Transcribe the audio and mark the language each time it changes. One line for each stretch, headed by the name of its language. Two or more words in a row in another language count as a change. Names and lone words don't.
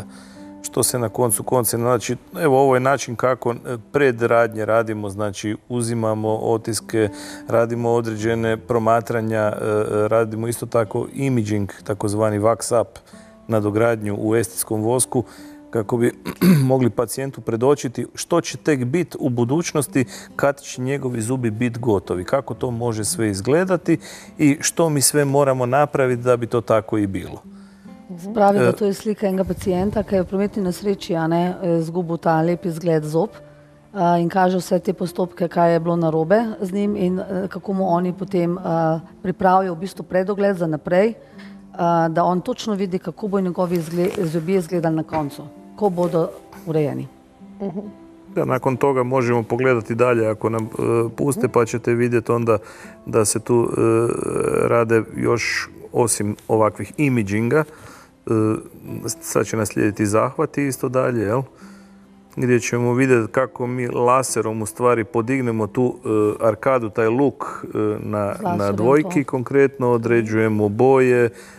Croatian: Što se na koncu konca, znači, evo ovo je način kako pred radnje radimo, znači uzimamo otiske, radimo određene promatranja, radimo isto tako imaging, takozvani
English: wax up,
Croatian: nadogradnju u estetskom vosku, kako bi mogli pacijentu predočiti što će tek biti u budućnosti kad će njegovi zubi biti gotovi, kako to može sve izgledati i što mi sve moramo napraviti da bi to tako i bilo.
Slovenian: Pravi, da to je slika enega pacijenta, ki je v prometni nesreči izgubil ta lep izgled zob in kaže vse te postopke, kaj je bilo narobe z njim in kako mu oni potem pripravijo v bistvu predogled za naprej, da on točno vidi, kako bo njegovi zobje izgledali na koncu, ko bodo urejeni.
Croatian: Da, nakon toga možemo pogledati dalje ako nam puste, pa ćete vidjeti onda da se tu rade još osim ovakvih imaginga, Sad će naslijediti zahvati isto dalje, jel? Gdje ćemo vidjeti kako mi laserom u stvari podignemo tu arkadu, taj luk na dvojki, konkretno određujemo boje.